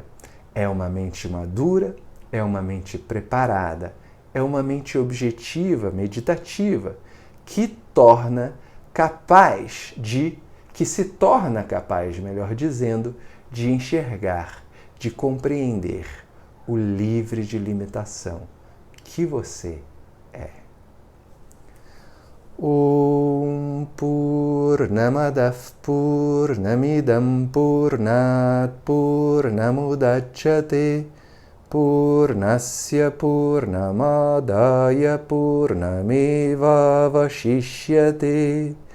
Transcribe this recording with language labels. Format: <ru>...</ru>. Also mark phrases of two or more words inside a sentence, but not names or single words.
<pt>É uma mente madura, é uma mente preparada, é uma mente objetiva, meditativa, que se torna capaz, melhor dizendo, de enxergar, de compreender o livre de limitação que você é.</pt> <sa>ॐ पूर्णमदः पूर्णमिदं पूर्णात् पूर्णमुदच्यते पूर्णस्य पूर्णमादाय पूर्णमेव वशिष्यते.</sa>